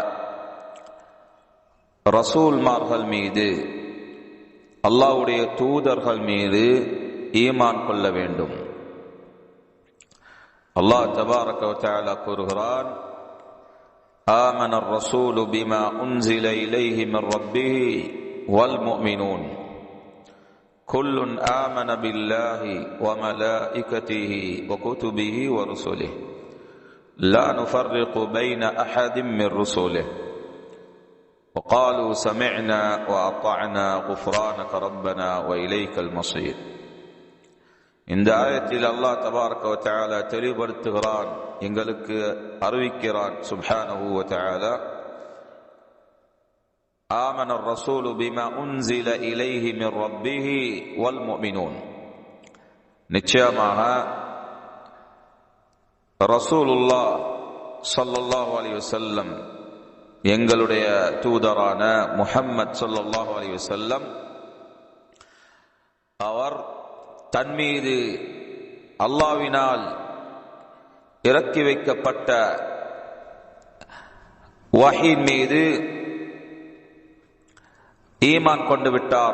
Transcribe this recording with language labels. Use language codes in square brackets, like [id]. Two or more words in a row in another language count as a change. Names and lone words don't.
[ta] ரசூல்மார்கள் மீது, அல்லாஹ்வுடைய தூதர்கள் மீது ஈமான் கொள்ள வேண்டும். [ar] الله تبارك وتعالى கூறுகிறான், آمن الرسول بما أنزل إليه من ربه والمؤمنون كل آمن بالله وملائكته وكتبه ورسله لا نفرق بين أحد من رسله وقالوا سمعنا وأطعنا غفرانك ربنا وإليك المصير. [ta] இந்த ஆயத்தில் [ar] الله تبارك وتعالى [ta] தெளிவுபடுத்துகிறான், எங்களுக்கு அறிவிக்கிறான் [ar] سبحانه وتعالى, آمن الرسول بما أنزل إليه من ربه والمؤمنون. [ta] நிச்சயமாக [ar] رسول الله صلى الله عليه وسلم, [ta] எங்களுடைய தூதரான முஹம்மத் [ar] صلى الله عليه وسلم, [ta] அவர் தன்மீது அல்லாஹ்வினால் இறக்கி வைக்கப்பட்ட வஹீன் மீது ஈமான் கொண்டு விட்டார்.